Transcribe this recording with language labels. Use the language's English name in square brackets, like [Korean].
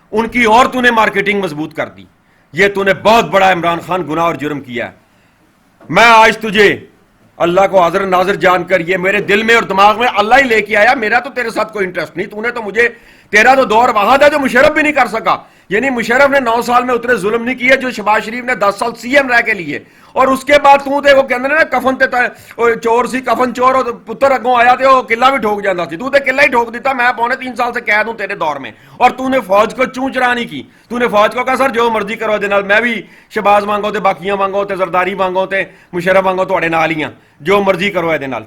[Urdu] ان کی اور تو نے مارکیٹنگ مضبوط کر دی. یہ تو نے بہت بڑا عمران خان گناہ اور جرم کیا ہے. میں آج تجھے اللہ کو حاضر ناظر جان کر، یہ میرے دل میں اور دماغ میں اللہ ہی لے کے آیا، میرا تو تیرے ساتھ کوئی انٹرسٹ نہیں. تو نے تو مجھے، تیرا تو دور وہاں تھا جو مشرف بھی نہیں کر سکا. یعنی مشرف نے 9 سال میں اتنے ظلم نہیں کیے جو شہباز شریف نے 10 سال سی ایم رہ کے لیے. [Punjabi] اور اس کے بعد تو تے وہ کہندے نا کفن تے چور سی، کفن چور، اور پتر اگوں آیا تے وہ قلعہ بھی ٹھوک جاندا سی. تو تے قلعہ ہی ٹھوک دیتا. [Urdu] میں 3.25 سال سے قید ہوں تیرے دور میں، اور تو نے فوج کو چوں چرا نہیں کی. تو نے فوج کو کہا سر [Punjabi] جو مرضی کرو دے نال، میں بھی شہباز مانگو تے باقیاں مانگو تے زرداری مانگو تے مشرف مانگو تواڈے نال ہی ہاں، جو مرضی کرو اے دے نال.